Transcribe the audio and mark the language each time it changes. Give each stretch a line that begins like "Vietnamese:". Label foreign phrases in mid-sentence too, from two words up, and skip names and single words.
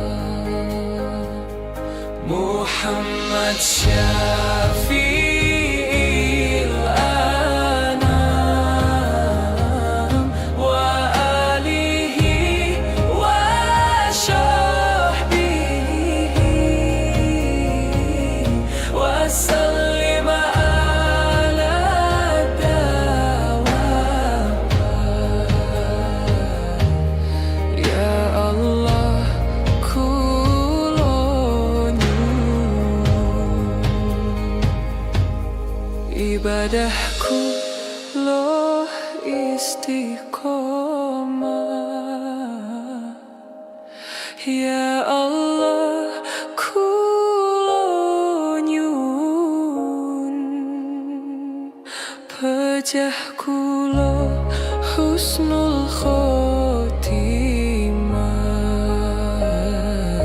Arabic: محمد شفيع الأنام وعلى آله وصحبه وسلم على الدوام. يا الله,
Javanese: kulo nyuwun ibadahku loh istiqomah.
Arabic: يا الله,
Javanese: kulo nyuwun pejahku loh
Arabic: حسن الخاتمة.